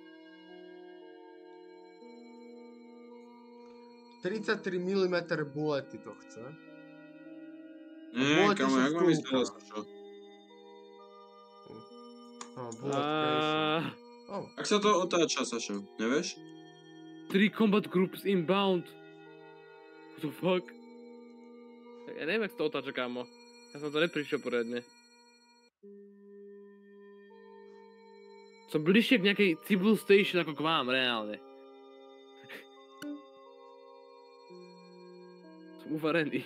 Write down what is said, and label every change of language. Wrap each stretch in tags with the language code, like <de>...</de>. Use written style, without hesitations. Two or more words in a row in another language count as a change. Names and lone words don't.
<sk>33 mm bulety to chce. Nie, kamo, jak mám ísť dole, čo? Jak sa to otáča, Sašo? Nevieš?</sk> <en>3 combat groups inbound. What the fuck?</en> <sk>Ja neviem, jak sa to otáča, kámo. Ja som to neprišiel poriadne. Som bližšie k nejakej</sk> <en>civil station</en> <sk>ako k vám, reálne. Som uvarený.</sk>